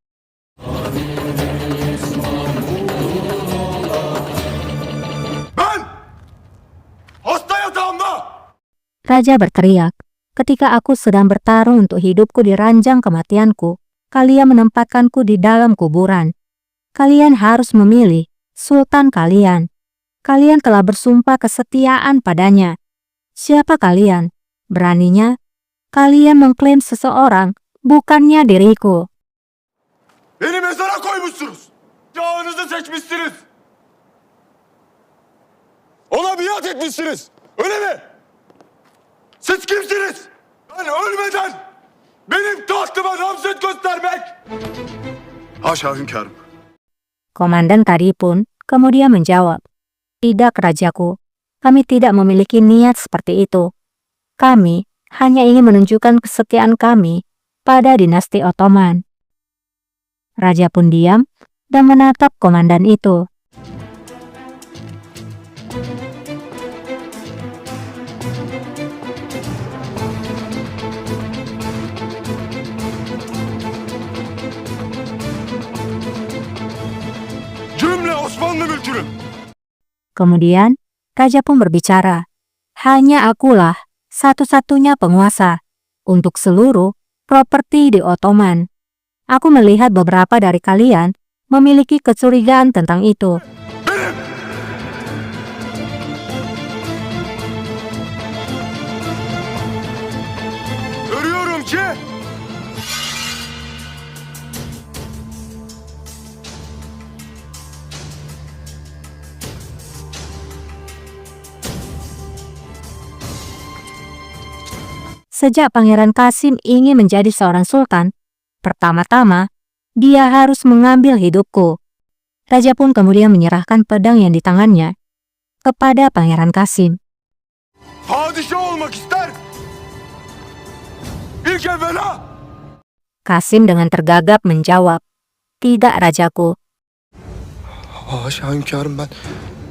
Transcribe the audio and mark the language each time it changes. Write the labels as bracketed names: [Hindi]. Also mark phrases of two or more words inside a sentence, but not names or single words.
[Turkish] Ben! Hasta yatağımda! [Indonesian] Raja berteriak, ketika aku sedang bertarung untuk hidupku di ranjang kematianku, kalian menempatkanku di dalam kuburan. Kalian harus memilih sultan kalian. Kalian telah bersumpah kesetiaan padanya. Siapa kalian? Beraninya, kalian mengklaim seseorang, bukannya diriku. [Turkish] Beni mezara koymuşsunuz. Yağınızı seçmişsiniz. Ona biat etmişsiniz. Öyle mi? Siz kimsiniz? Ben ölmeden benim tahtıma namzet göstermek. Haşa hünkârım. [Indonesian] Komandan tadi pun kemudian menjawab, "Tidak, rajaku. Kami tidak memiliki niat seperti itu. Kami hanya ingin menunjukkan kesetiaan kami pada dinasti Ottoman." Raja pun diam dan menatap komandan itu. [Turkish] Cümle Osmanlı mülkünü. [Indonesian] Kemudian, raja pun berbicara, "Hanya akulah satu-satunya penguasa untuk seluruh properti di Ottoman. Aku melihat beberapa dari kalian memiliki kecurigaan tentang itu. [Turkish] Benim. Görüyorum ki [Indonesian] Sejak Pangeran Qasim ingin menjadi seorang sultan, pertama-tama dia harus mengambil hidupku." Raja pun kemudian menyerahkan pedang yang di tangannya kepada Pangeran Qasim. [Turkish] padişah olmak ister. İlk evvela [Indonesian] Qasim dengan tergagap menjawab, "Tidak, rajaku. [Turkish] Haşa hünkârım, ben